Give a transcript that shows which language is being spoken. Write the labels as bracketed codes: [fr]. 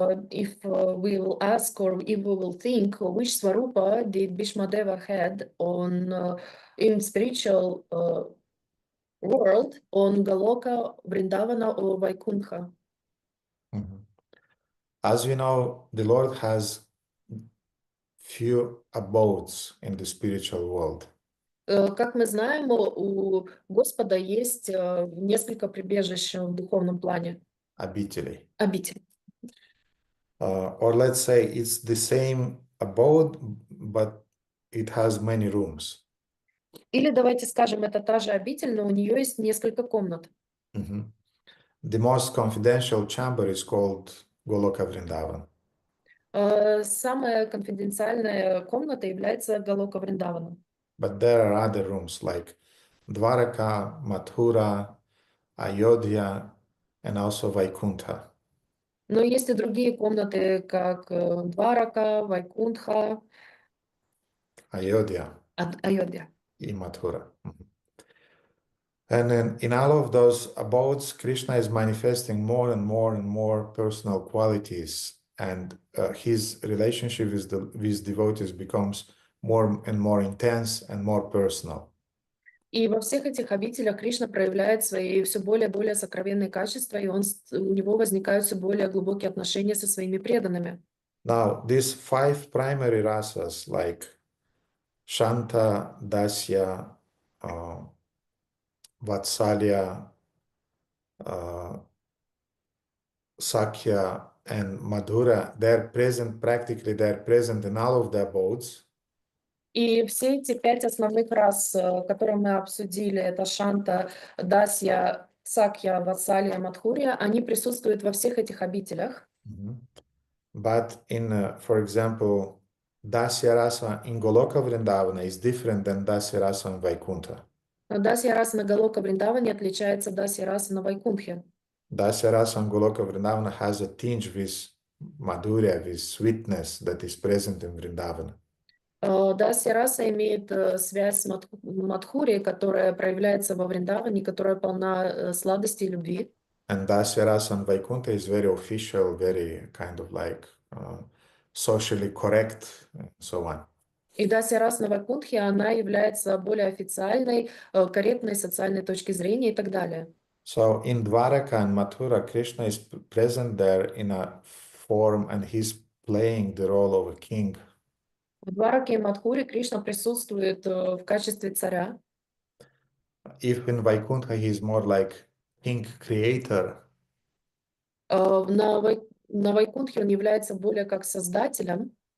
[en] if we will ask or if we will think which Swarupa did Bhishmadeva had in spiritual world on Galoka, Vrindavana or Vaikuntha. As we know, the Lord has few abodes in the spiritual world. [ru] Как мы знаем, у Господа есть несколько прибежищ в духовном плане. Обителей. Обитель. [en] Or let's say it's the same abode, but it has many rooms. [ru] Или давайте скажем, это та же обитель, но у нее есть несколько комнат. [en] The most confidential chamber is called Goloka Vrindavan. [ru] Самая конфиденциальная комната является Галока Вриндавана. [en] But there are other rooms like Dwaraka, Mathura, Ayodhya, and also Vaikuntha. [ru] Но есть и другие комнаты, как Дварака, Вайкунтха, [en] Ayodhya [ru] Айодхя. и Mathura. [en] And then in all of those abodes, Krishna is manifesting more and more and more personal qualities, and his relationship with devotees becomes more and more intense and more personal. [ru] И во всех этих обителях Кришна проявляет свои все более и более сокровенные качества, и у него возникают все более глубокие отношения со своими преданными. [en] Now, these 5 primary rasas like Shanta, Dasya, Vatsalya, Sakya, and Madhura, they're present in all of the abodes. [ru] И все эти 5 основных рас, которые мы обсудили, это Шанта, Дасья, Сакья, Ватсалья, Мадхурья, они присутствуют во всех этих обителях. [en] But in, for example, Dasya Rasa in Goloka Vrindavana is different than Dasya Rasa in Vaikuntha. [ru] Но Дасья раса на Галока Вриндаване отличается Дасья раса на Вайкунтхе. [en] Dasya Rasa in Goloka Vrindavana has a tinge with Madhurya, with sweetness that is present in Vrindavana. [ru] Дасья раса имеет связь с Мадхурией, которая проявляется во Вриндаване, которая полна сладости и любви. [en] And Dasya Rasa in Vaikuntha is very official, very kind of like socially correct, and so on. [ru] И Дасья раса на Вайкунтхе, она является более официальной, корректной социальной точки зрения и так далее. [en] So in Dwaraka and Mathura, Krishna is present there in a form and he's playing the role of a king. [ru] В Двараке и Мадхуре Кришна присутствует в качестве царя. [en] If in Vaikuntha he is more like king creator, [ru] На Вайкунтхе он является более как создателем.